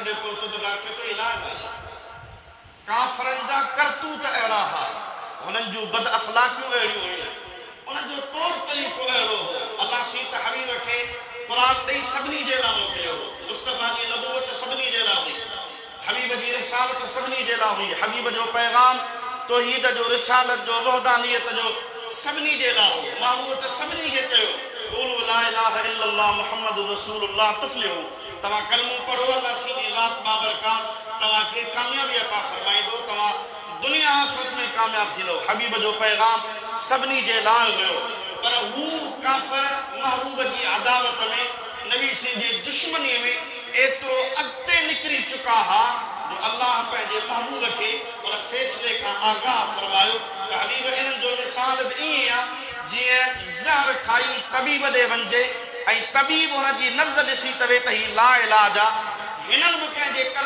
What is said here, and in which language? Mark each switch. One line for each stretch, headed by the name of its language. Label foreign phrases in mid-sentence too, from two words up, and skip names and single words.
Sindhi: ॾे पहुतो त डॉक्टर जो इलाजु आहे काफ़रनि जा करतूत अहिड़ा हुआ हुननि जूं बद अख़लाक़ियूं अहिड़ियूं हुयूं उन्हनि जो तौर तरीक़ो अहिड़ो हो अल्लाह सी त हबीब खे क़ुर ॾेई सभिनी जे लाइ मोकिलियो मुस्तफ़ा जी नबूवत सभिनी जे लाइ हुई हबीब जी रिसालत सभिनी जे लाइ हुई हबीब जो पैगाम तौहीद जो रिसालत जो वहदानियत जो सभिनी जे लाइ हो महबूब त सभिनी खे चयो
Arabic: قولوا لا إله إلا الله محمد رسول الله تفلحوا
Sindhi: तव्हां कलमो पढ़ो अल्लाह सी ज़ात बाबरकात तव्हांखे कामयाबी अता फरमाईंदो तव्हां दुनिया आख़िरत में कामयाब थींदो हबीब जो पैगाम सभिनी जे लाइ हुयो पर हू काफ़र महबूब जी अदावत में नबी सिंह जी दुश्मनीअ में एतिरो अॻिते निकिरी चुका हुआ जो अल्लाह पंहिंजे महबूब खे उन फ़ैसिले खां आगाह फरमायो त हबीब इन्हनि जो मिसाल बि ईअं आहे जीअं ज़हर खाई तबीब ॾे वञिजे ऐं तबीब हुनजी नब्ज़ ॾिसी तवे त हीउ ला इलाज आहे हिननि बि पंहिंजे